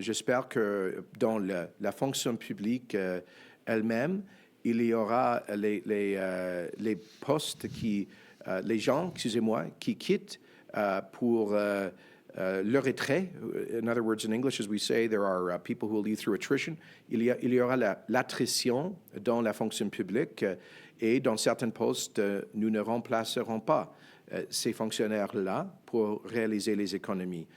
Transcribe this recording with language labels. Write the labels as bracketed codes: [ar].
[fr] J'espère que dans la fonction publique elle-même, il y aura les postes les gens, excusez-moi, qui quittent pour le retrait. [en] In other words, in English, as we say, there are people who will leave through attrition. [fr] Il y aura l'attrition dans la fonction publique et dans certains postes, nous ne remplacerons pas ces fonctionnaires-là pour réaliser les économies.